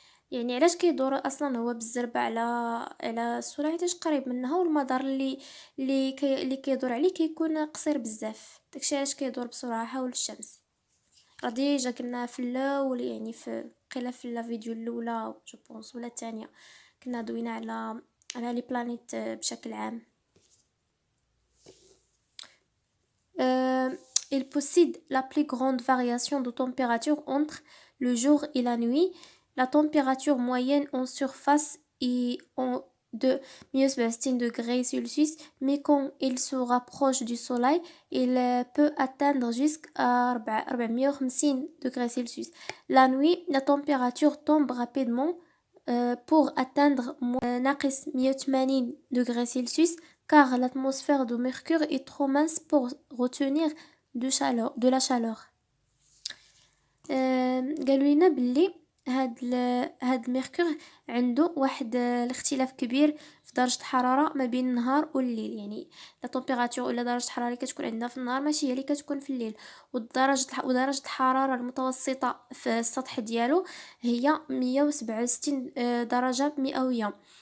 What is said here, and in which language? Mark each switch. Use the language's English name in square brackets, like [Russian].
[Arabic] يعني علاش كيدور اصلا هو بالزربه على السرعه؟ حيت قريب منها، والمدار اللي كيدور عليه كيكون قصير بزاف. داكشي علاش كيدور بسرعه حول الشمس. راه ديجا كنا في الاول، يعني في قيله في الفيديو الاولى جو بونس ولا الثانيه، كنا دوينا على لي بلانيت بشكل عام. [French] Il possède la plus grande variation de température entre le jour et la nuit. La température moyenne en surface est de -70 degrés Celsius, mais quand il se rapproche du soleil, il peut atteindre jusqu'à 450 degrés Celsius. La nuit, la température tombe rapidement pour atteindre -180 degrés Celsius, car l'atmosphère de Mercure est trop mince pour retenir de la chaleur. [Arabic] قالوا لنا باللي هاد الميركور عنده واحد الاختلاف كبير في درجه الحراره ما بين النهار والليل. يعني لا تمبيراتور ولا درجه الحراره اللي كتكون عندنا في النهار ماشي هي اللي كتكون في الليل. ودرجه الحراره المتوسطه في السطح ديالو هي 167 درجه مئويه.